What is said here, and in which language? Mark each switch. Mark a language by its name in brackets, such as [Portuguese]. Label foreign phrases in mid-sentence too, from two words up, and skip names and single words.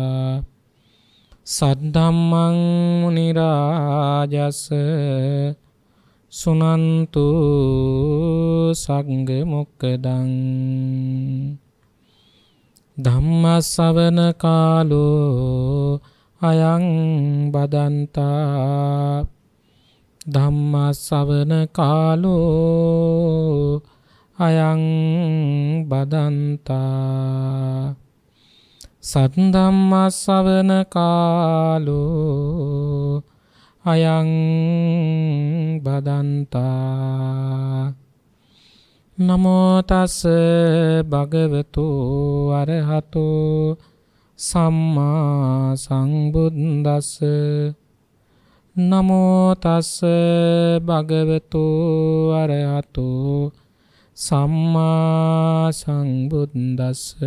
[Pali] सद्धम्मं मुनिराजस् सुनन्तु संघमुक्तं धम्मश्रवण कालो अयं बदन्ता ධම්මස්සවන කාලෝ අයං බදන්තා සද්ධම්මස්සවන කාලෝ අයං බදන්තා නමෝ තස් භගවතු අරහතෝ සම්මා සම්බුද්දස්ස නමෝ තස් භගවතු අරහතෝ සම්මා සම්බුද්දස්ස